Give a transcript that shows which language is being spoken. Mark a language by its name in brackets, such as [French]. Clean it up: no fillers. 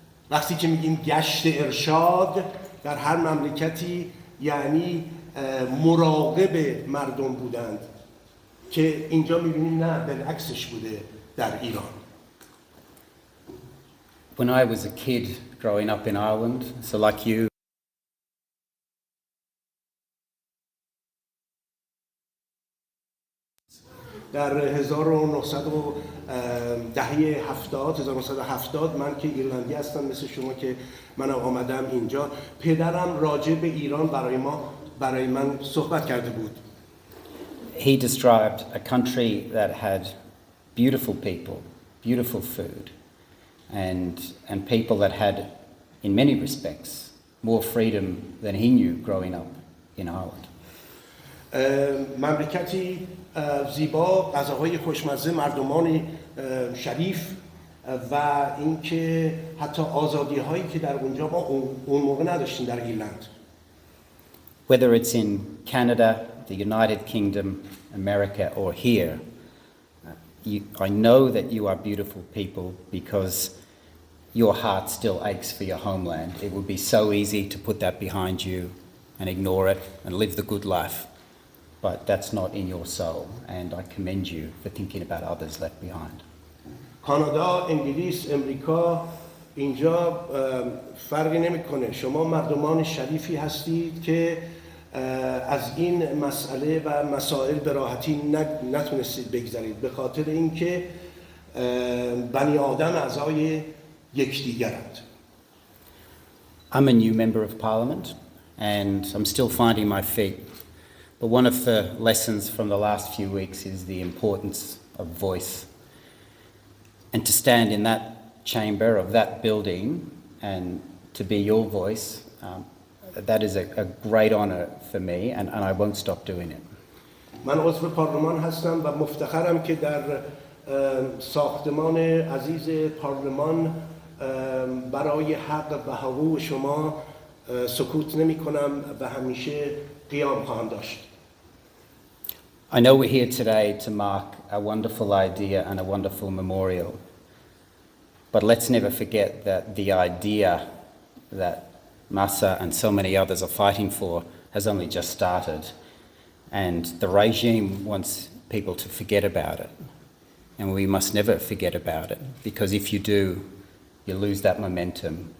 [Persian] وقتی که میگیم گشت ارشاد در هر مملکتی یعنی مراقب مردم بودند که اینجا میبینیم نه بالعکسش بوده در ایران. [English] When I was a kid growing up in Ireland, so like you, [Persian] در 1970 من که ایرلندی هستم مثل شما که من آمدم اینجا، پدرم راجع به ایران برای من صحبت کرده بود. [English] he described a country that had beautiful people, beautiful food, and people that had, in many respects, more freedom than he knew growing up in Ireland. [Persian] مملکتی زیبا، غذاهای خوشمزه، مردمانی شریف و اینکه حتی آزادی هایی که در اونجا ما اون موقع نداشتیم در ایرلند. [English] Whether it's in Canada, the United Kingdom, America, or here, I know that you are beautiful people because your heart still aches for your homeland. It would be so easy to put that behind you and ignore it and live the good life. But that's not in your soul, and I commend you for thinking about others left behind. [Persian] کانادا، انگلیس، امریکا، اینجا فرقی نمیکنه. شما مردمان شریفی هستید که از این مسئله و مسائل به راحتی نتونستید بگذرید به خاطر اینکه بنی آدم اعضای یکدیگرند. [English] I'm a new member of Parliament, and I'm still finding my feet. But one of the lessons from the last few weeks is the importance of voice. And to stand in that chamber of that building and to be your voice, that is a great honour for me, and I won't stop doing it. [Persian] من عضو پارلمان هستم و مفتخرم که در ساختمان عزیز پارلمان برای حق و حقوق شما سکوت نمی کنم و همیشه قیام خواهم داشت. [English] I know we're here today to mark a wonderful idea and a wonderful memorial, but let's never forget that the idea that Mehsa and so many others are fighting for has only just started, and the regime wants people to forget about it, and we must never forget about it, because if you do, you lose that momentum.